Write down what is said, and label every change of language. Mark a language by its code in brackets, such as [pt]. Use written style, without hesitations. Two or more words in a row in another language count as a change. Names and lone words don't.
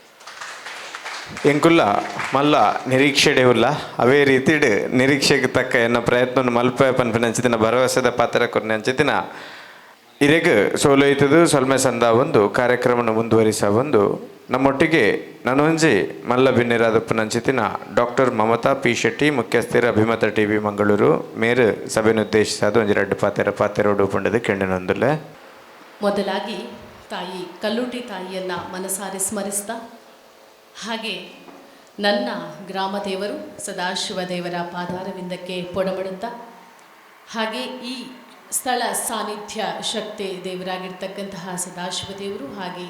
[tcy] ಎಂಕುಲ್ಲ ಮಲ್ಲ ನಿರೀಕ್ಷೆಡೆವುಲ್ಲ ಅವೇ ರೀತಿಡ್ ನಿರೀಕ್ಷೆಗೆ ತಕ್ಕ ಎನ್ನ ಪ್ರಯತ್ನ ಮಲ್ಪ ಪನ್ಪನಂಚಿತಿನ ಭರವಸೆದ ಪಾತ್ರ ಕೊರ್ನಂಚಿತಿನ ಇರೆಗ್ ಸೋಲೋಯ್ತದು ಸೊಲ್ಮೆ ಸಂದ ಒಂದು ಕಾರ್ಯಕ್ರಮನ ಮುಂದುವರಿಸ ಒಂದು ನಮ್ಮೊಟ್ಟಿಗೆ ನನೊಂಜಿ ಮಲ್ಲ ಬಿನ್ನಿರಾದಪ್ಪನಂಚಿತಿನ ಡಾಕ್ಟರ್ ಮಮತಾ P. ಶೆಟ್ಟಿ ಮುಖ್ಯಸ್ಥರ ಅಭಿಮತ TV ಮಂಗಳೂರು ಮೇರು ಸಭೆನುದ್ದೇಶಿಸಾದ ಒಂಜಿ 2 ಪಾತೆರೋಡು ಪಂಡದು ಕೆಂಡನೊಂದುಲ್ಲೆ. [kn] ಮೊದಲಾಗಿ ತಾಯಿ ಕಲ್ಲುಟಿ ತಾಯಿಯನ್ನು ಮನಸಾರೆ ಸ್ಮರಿಸ್ತಾ ಹಾಗೆ ನನ್ನ ಗ್ರಾಮ ದೇವರು ಸದಾಶಿವ ದೇವರ ಪಾದಾರವಿಂದಕ್ಕೆ ಪೊಡಮಡುತ್ತಾ ಹಾಗೆ ಈ ಸ್ಥಳ ಸಾನ್ನಿಧ್ಯ ಶಕ್ತಿ ದೇವರಾಗಿರ್ತಕ್ಕಂತಹ ಸದಾಶಿವ ದೇವರು ಹಾಗೆ